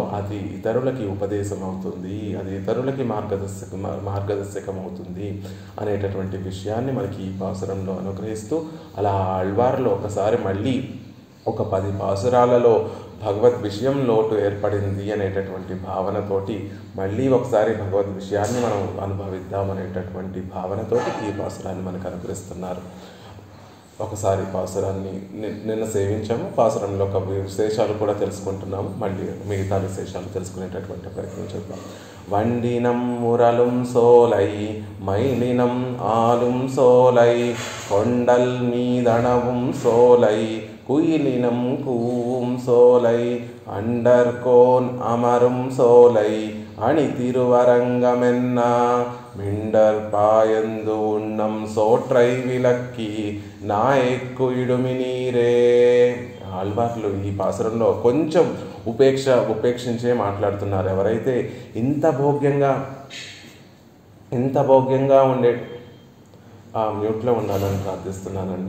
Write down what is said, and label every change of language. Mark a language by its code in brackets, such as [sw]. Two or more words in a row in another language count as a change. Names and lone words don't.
[te] అది ఇతరులకి ఉపదేశం అవుతుంది, అది ఇతరులకి మార్గదర్శకం అవుతుంది అనేటటువంటి విషయాన్ని మనకి ఈ పాసురంలో అనుగ్రహిస్తూ అలా ఆళ్వార్లో ఒకసారి మళ్ళీ ఒక 10 పాసురాలలో భగవద్ విషయం లోటు ఏర్పడింది అనేటటువంటి భావనతోటి మళ్ళీ ఒకసారి భగవద్ విషయాన్ని మనం అనుభవిద్దాం అనేటటువంటి భావనతోటి ఈ పాసురాన్ని మనకు అనుగ్రహిస్తున్నారు. ఒకసారి పాసురాన్ని నిన్న సేవించాము. పాసురంలో ఒక విశేషాలు కూడా తెలుసుకుంటున్నాము. మళ్ళీ మిగతా విశేషాలు తెలుసుకునేటటువంటి ప్రయత్నం చేద్దాం. [ta] வண்டினம் முரலும் சோலை மயிலினம் ஆலும் சோலை கொண்டல் மீதனவும் சோலை குயிலினம் கூவும் சோலை அண்டர்கோன் அமரும் சோலை அணி திருவரங்கமென்னா மிண்டர் பாயந்து உண்ணம் சோற்றை விளக்கி நாய்க்கு இடுமின் நீரே. [te] ఆళ్వార్లు ఈ పాసురంలో కొంచెం ఉపేక్షించే మాట్లాడుతున్నారు. ఎవరైతే ఇంత భోగ్యంగా ఉండే మ్యూట్లో ఉండాలని ప్రార్థిస్తున్నానండి.